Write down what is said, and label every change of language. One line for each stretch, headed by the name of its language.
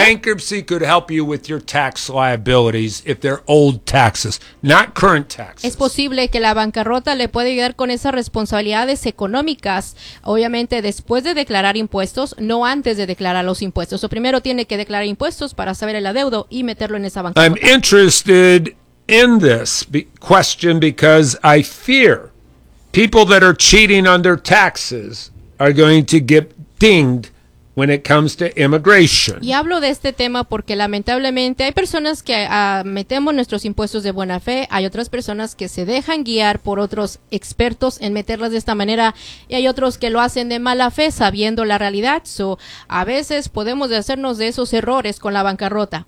English: Bankruptcy could help you with your tax liabilities if they're old taxes, not current taxes.
Spanish: Es posible que la bancarrota le pueda ayudar con esas responsabilidades económicas, obviamente después de declarar impuestos, no antes de declarar los impuestos. O primero tiene que declarar impuestos para saber el adeudo y meterlo en esa bancarrota.
English: I'm interested in this question because I fear people that are cheating on their taxes are going to get dinged when it comes to immigration.
Spanish: Y hablo de este tema porque lamentablemente hay personas que metemos nuestros impuestos de buena fe, hay otras personas que se dejan guiar por otros expertos en meterlas de esta manera, y hay otros que lo hacen de mala fe sabiendo la realidad. So, a veces podemos hacernos de esos errores con la bancarrota.